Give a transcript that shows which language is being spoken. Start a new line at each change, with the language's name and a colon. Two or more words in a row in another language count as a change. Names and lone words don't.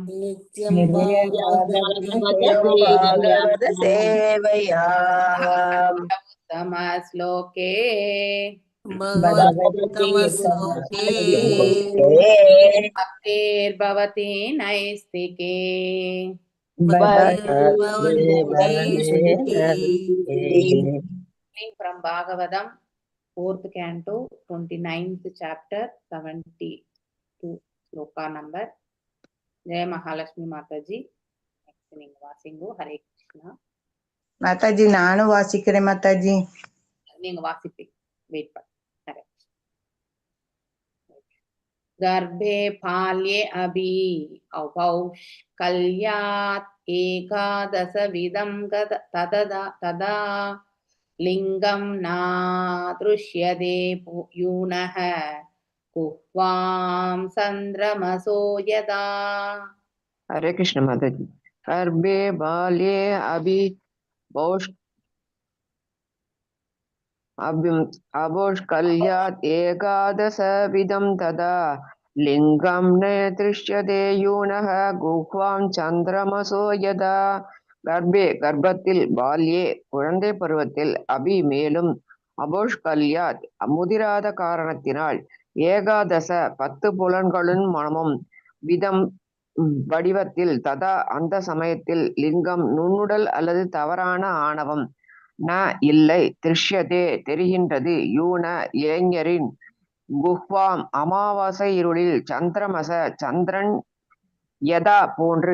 Sanskrit: நித்யம் भागवत सेवया उत्तम श्लोके பகவத்கமஸ்லோகே भक्तिर्भवति नैष्ठिके.
English: From Bhagavatam, 4th canto, 29th chapter, 72 sloka number.
Hindi: जय महालक्ष्मी माताजी.
Tamil: Next நீங்க வாசிங்கோ.
Hindi: हरे कृष्णा.
Tamil: மாதாஜி நானும் வாசிக்கிறேன் மாதாஜி. நீங்க வாசிப்பீங்க. வெயிட் பண்ண.
Sanskrit: ஹரே गर्भे फाल्ये अभि औपौष्कल्यात् एकादशविधं तदा लिंगं नादृश्यते यूनः कुह्वां चन्द्रमसो यदा.
Hindi: हरे कृष्ण माताजी।
Sanskrit: गर्भे बाल्ये अबोष्कल्यात् एकादशविधं तदा लिंगं न दृश्यते यूनः गुह्वां चन्द्रमसो यदा.
Tamil: கர்ப்பே கர்ப்பத்தில், பால்யே குழந்தை பருவத்தில், அபி மேலும், அபோஷ்கல்யாத் முதிராத காரணத்தினால், ஏகாதச 10 புலன்களும் மனமும், விதம் வடிவத்தில், ததா அந்த சமயத்தில், லிங்கம் நுண்ணுடல் அல்லது தவறான ஆணவம், ந இல்லை, திருஷ்யதே தெரிகின்றது, யூன இளைஞரின், குஹ்வாம் அமாவாசை இருளில், சந்திரமச சந்திரன், யதா போன்று.